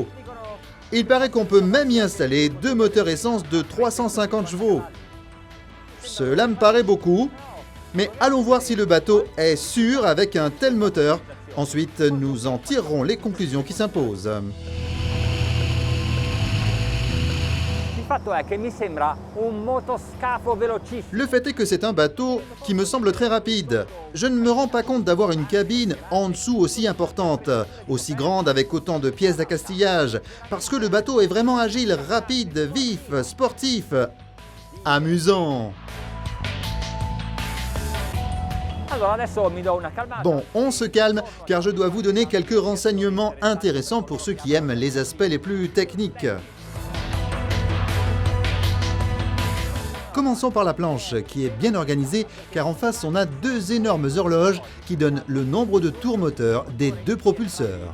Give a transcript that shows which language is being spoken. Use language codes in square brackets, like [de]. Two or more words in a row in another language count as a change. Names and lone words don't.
[fr] Il paraît qu'on peut même y installer deux moteurs essence de 350 chevaux. Cela me paraît beaucoup, mais allons voir si le bateau est sûr avec un tel moteur. Ensuite, nous en tirerons les conclusions qui s'imposent. [it] fatto è che mi sembra un motoscafo velocissimo. [fr] Le fait est que c'est un bateau qui me semble très rapide. Je ne me rends pas compte d'avoir une cabine en dessous aussi importante, aussi grande avec autant de pièces d'accastillage, parce que le bateau est vraiment agile, rapide, vif, sportif, amusant. [it] Allora adesso mi do una calmata. [fr] Bon, on se calme, car je dois vous donner quelques renseignements intéressants pour ceux qui aiment les aspects les plus techniques. Commençons par la planche, qui est bien organisée, car en face on a deux énormes horloges qui donnent le nombre de tours moteurs des deux propulseurs.